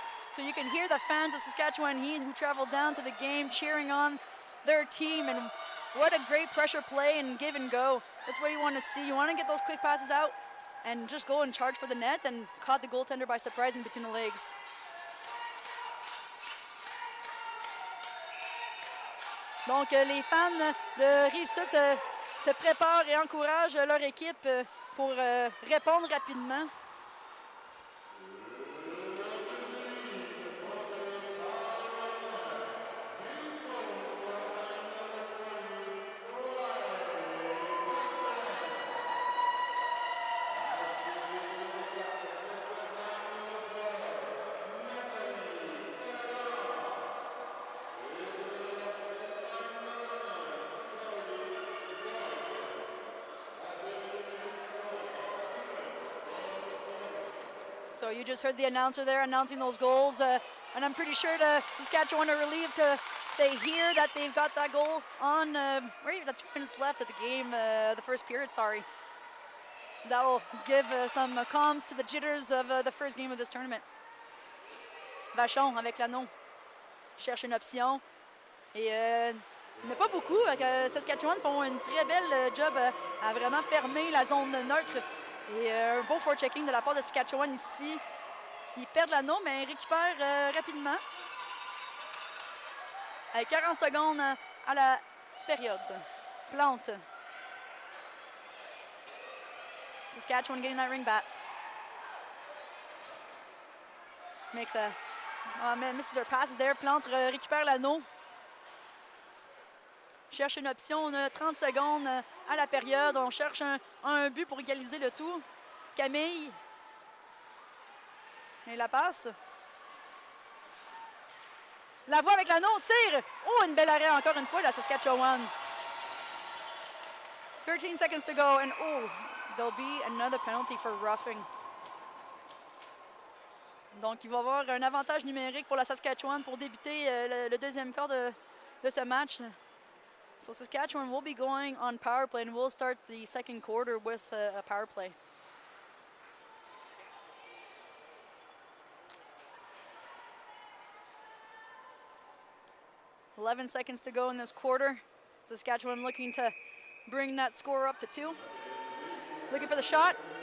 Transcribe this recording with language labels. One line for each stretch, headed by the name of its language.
English: So you can hear the fans of Saskatchewan Heat who traveled down to the game cheering on their team, and what a great pressure play and give and go. That's what you want to see. You want to get those quick passes out and just go and charge for the net, and caught the goaltender by surprising between the legs.
French: Donc les fans de Rive-Sud se préparent et encouragent leur équipe pour répondre rapidement.
English: So you just heard the announcer there announcing those goals, and I'm pretty sure the Saskatchewan are relieved they hear that they've got that goal on right at 2 minutes left at the game, the first period, sorry. That will give some calms to the jitters of the first game of this tournament.
French: Vachon avec l'anneau cherche une option, et il n'y a pas beaucoup. Saskatchewan font une très belle job à vraiment fermer la zone neutre. Et un beau forechecking de la part de Saskatchewan ici. Ils perdent l'anneau, mais ils récupèrent rapidement. Avec 40 secondes à la période. Plante.
English: Saskatchewan getting that ring back. Makes a... Oh man, misses her passes there.
French: Plante récupère l'anneau. Cherche une option, on a 30 secondes à la période. On cherche un but pour égaliser le tout. Camille. Et la passe. La voie avec l'anneau, tire. Oh, une belle arrêt encore une fois, la Saskatchewan.
English: 13 seconds to go, and oh, there'll be another penalty for roughing.
French: Donc, il va y avoir un avantage numérique pour la Saskatchewan pour débuter le deuxième quart de ce match.
English: So Saskatchewan will be going on power play, and we'll start the second quarter with a power play. $11 seconds to go in this quarter. Saskatchewan looking to bring that score up to 2. Looking for the shot.